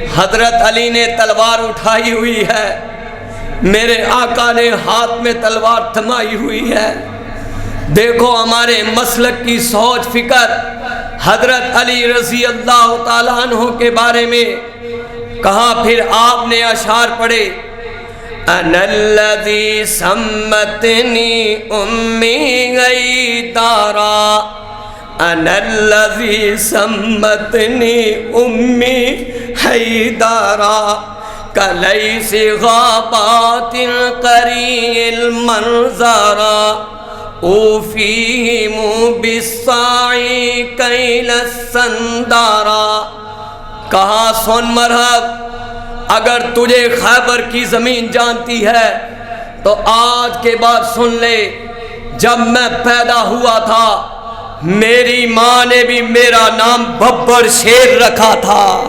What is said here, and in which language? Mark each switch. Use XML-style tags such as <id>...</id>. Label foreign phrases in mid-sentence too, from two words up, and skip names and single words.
<ur>حضرت علی نے تلوار اٹھائی ہوئی ہے، میرے آقا نے ہاتھ میں تلوار تھمائی ہوئی ہے۔ دیکھو ہمارے مسلک کی سوچ فکر حضرت علی رضی</ur> <ar>اللہ تعالیٰ عنہ</ar> <ur>کے بارے میں کہاں پھر آپ نے اشعار پڑھے،</ur> <ar>انا الذی سمتنی امی غیدارا، انا الذی سمتنی امی حیدارا، کلیس غابات قریع المنظرا، اوفیہم بالسعی کیل السندارا۔</ar> <ur>کہا سن مرحب، اگر تجھے خیبر کی زمین جانتی ہے تو آج کے بعد سن لے، جب میں پیدا ہوا تھا میری ماں نے بھی میرا نام ببر شیر رکھا تھا۔</ur>